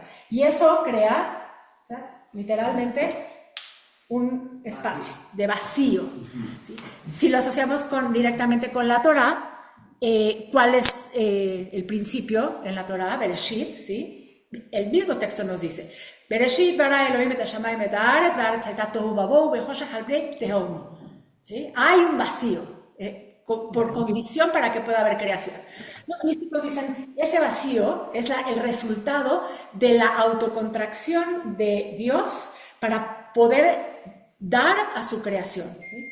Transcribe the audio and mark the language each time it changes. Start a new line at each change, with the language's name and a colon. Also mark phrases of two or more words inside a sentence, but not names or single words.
Spanish: Y eso crea, ¿sí? Literalmente un espacio de vacío, ¿sí? Si lo asociamos directamente con la Torá, ¿cuál es el principio en la Torá? Bereshit, ¿sí? El mismo texto nos dice,
Hebrew: בראשית ברא אלהים את השמים את הארץ והארץ היתה תהו ובהו בחשך על פני תהום.
Spanish: ¿Sí? Hay un vacío por condición para que pueda haber creación. Los místicos dicen, ese vacío es el resultado de la autocontracción de Dios para poder dar a su creación, ¿sí?